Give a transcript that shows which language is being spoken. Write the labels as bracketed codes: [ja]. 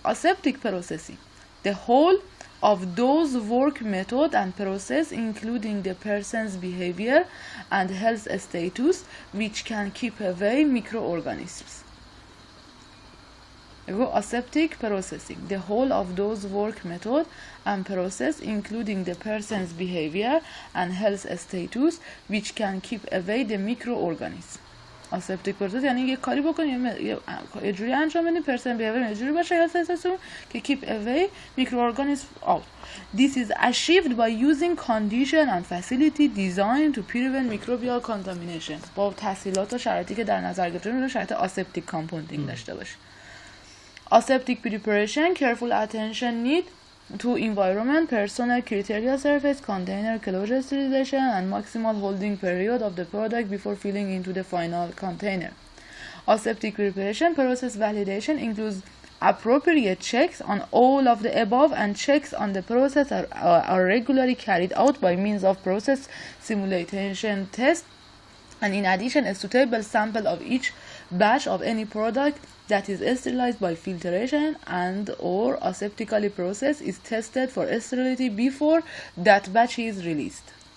[en] Aseptic processing, the whole of those work method and process including the person's behavior and health status which can keep away microorganisms. Aseptic processing, the whole of those work method and process including the person's behavior and health status which can keep away the microorganisms. aseptic process [fa] یعنی یه کاری بکنیم یه جوری انجام بدیم [en] person behavior [fa] یه جوری باشه [en] health status [fa] که [en] keep away microorganisms out. This is achieved by using condition and facility designed to prevent microbial contamination. [fa] با تسهیلات و شرایطی که در نظر گرفته میشه شرایط aseptic compounding داشته باشه. [en] Aseptic preparation, careful attention need to environment, personal criteria, surface, container, closure, sterilization, and maximal holding period of the product before filling into the final container. Aseptic preparation process validation includes appropriate checks on all of the above, and checks on the process are regularly carried out by means of process simulation test, and in addition a suitable sample of each batch of any product that is sterilized by filtration and or aseptically processed is tested for sterility before that batch is released.